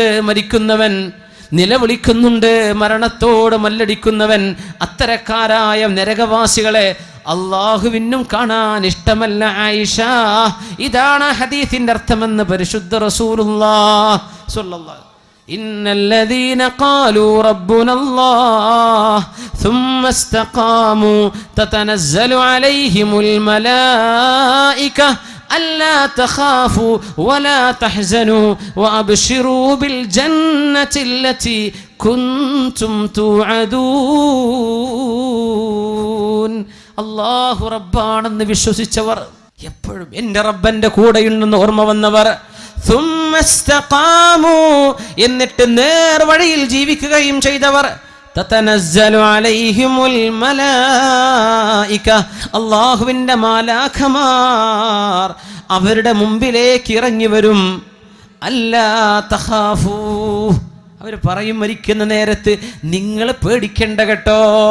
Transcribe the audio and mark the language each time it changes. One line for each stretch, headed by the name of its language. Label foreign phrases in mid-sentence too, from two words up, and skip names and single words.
Malayalam: മരിക്കുന്നവൻ നിലവിളിക്കുന്നുണ്ട്, മരണത്തോട് മല്ലടിക്കുന്നവൻ. അത്തരക്കാരായ നരകവാസികളെ അള്ളാഹുവിനും കാണാൻ ഇഷ്ടമല്ല ആയിഷ. ഇതാണ് ഹദീസിന്റെ അർത്ഥമെന്ന് പരിശുദ്ധ
Arabic: رسول الله صلى الله إن الذين قالوا ربنا الله ثم استقاموا تتنزل عليهم الملائكة ألا تخافوا ولا تحزنوا وأبشروا بالجنة التي كنتم توعدون.
Malayalam: അല്ലാഹു റബ്ബാണെന്ന് വിശ്വസിച്ചവർ, എപ്പോഴും എൻ്റെ റബ്ബന്റെ കൂടെയുണ്ടെന്ന് ഓർമ്മ വന്നവർ,
Arabic: ثم استقاموا
Malayalam: എന്നിട്ട് നേർവഴിയിൽ ജീവിക്കുകയും ചെയ്തവർ,
Arabic: تتنزل عليهم الملائكة
Malayalam: അല്ലാഹുവിന്റെ മാലാഖമാർ അവരുടെ മുമ്പിലേക്ക് ഇറങ്ങി വരും.
Arabic: ألا تخافوا
Malayalam: അവർ പറയും മരിക്കുന്ന നേരത്ത് നിങ്ങൾ പേടിക്കണ്ട കേട്ടോ.